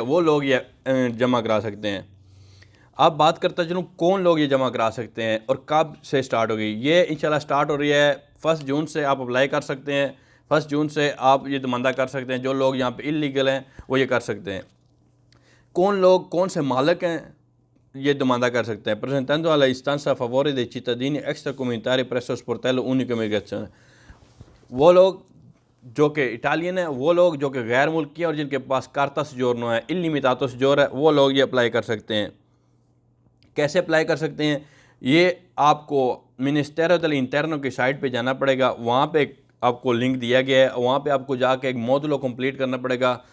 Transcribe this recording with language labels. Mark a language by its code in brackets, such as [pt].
[hi] वो लोग ये जमा करा सकते हैं। अब बात करता चलूँ कौन लोग ये जमा करा सकते हैं और कब से स्टार्ट होगी। ये इंशाल्लाह स्टार्ट हो रही है 1 जून से। आप अप्लाई कर सकते हैं, 1 जून से आप ये दमांदा कर सकते हैं। जो लोग यहाँ पे इलीगल हैं वो ये कर सकते हैं। कौन लोग, कौन से मालिक हैं ये दमांदा कर सकते हैं? [it] Presentando alla istanza a favore dei cittadini extracomunitari presso sportello unico immigrazione। [hi] वो लोग जो कि इटालियन है, वो लोग जो कि गैर मुल्की हैं और जिनके पास कार्ता सजोरनो है, इलिमिटातो सजोर है, वो लोग ये अप्लाई कर सकते हैं। कैसे अप्लाई कर सकते हैं? ये आपको मिनिस्टेरो del इंटरनो की साइट पे जाना पड़ेगा। वहाँ पे आपको लिंक दिया गया है, वहाँ पे आपको जाके एक मॉड्यूल कंप्लीट करना पड़ेगा।